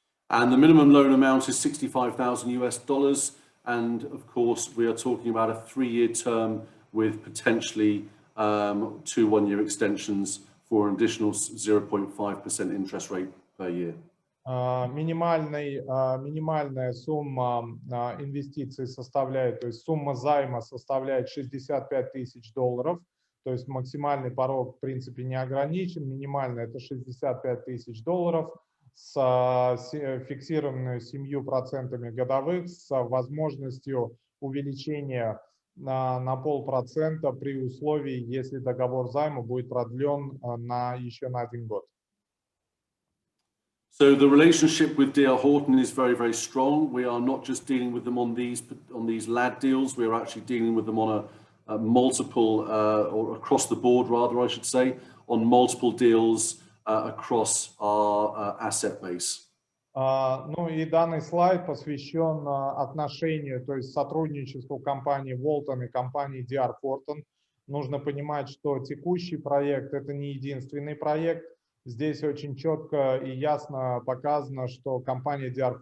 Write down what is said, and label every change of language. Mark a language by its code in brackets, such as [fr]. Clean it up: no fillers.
[en] And the minimum loan amount is $65,000, and of course we are talking about a 3-year term with potentially 2 one-year extensions for an additional 0.5% interest rate per year. [ru] Минимальная сумма инвестиций составляет, то есть сумма займа составляет $65 тысяч, то есть максимальный порог в принципе не ограничен, минимально это $65 тысяч с фиксированной 7% годовых, с возможностью увеличения на 0,5% при условии, если договор займа будет продлен еще на 1 год. [en] So the relationship with D.R. Horton is very, very strong. We are not just dealing with them on these LAD deals. We are actually dealing with them on a multiple, or across the board, rather, I should say, on multiple deals across our asset base. [ru] Ну и данный слайд посвящен отношению, то есть сотрудничеству компании Walton и компании D.R. Horton. Нужно понимать, что текущий проект – это не единственный проект. Здесь очень четко и ясно показано, что компания D.R.